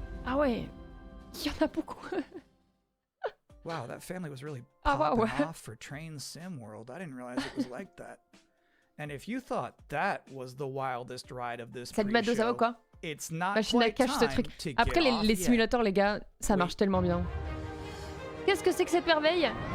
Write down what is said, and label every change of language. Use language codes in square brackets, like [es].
[fr] Ah ouais, il y en a beaucoup. [en] Wow, that family was really popping off for Train Sim World. I didn't realize it was like that. And if you thought that was the wildest ride of this pre-show, it's not quite time to get [fr] Après les simulateurs, les gars, ça marche tellement bien. Qu'est-ce que c'est que cette merveille?